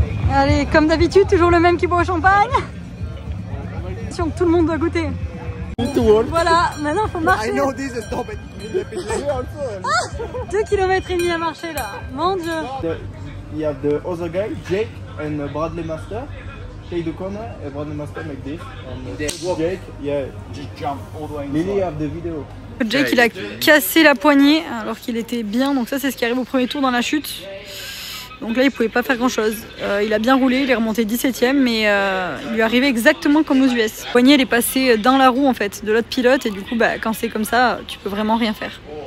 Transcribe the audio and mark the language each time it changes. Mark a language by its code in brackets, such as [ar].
[fr] Allez, comme d'habitude, toujours le même qui boit au champagne. Tout le monde doit goûter. Voilà, maintenant il faut marcher. 2 km et demi à marcher là, mon Dieu. [en] You have the other guy, Jake, and Bradley Master. Take the corner, and Bradley Master make this. And Jake, yeah, just jump all the way inside. Lily have the video. [fr] Jake il a cassé la poignée alors qu'il était bien, donc ça c'est ce qui arrive au premier tour dans la chute. Donc là il pouvait pas faire grand chose. Il a bien roulé, il est remonté 17ème, mais il lui est arrivé exactement comme aux US. La poignée elle est passée dans la roue en fait de l'autre pilote et du coup bah, quand c'est comme ça tu peux vraiment rien faire.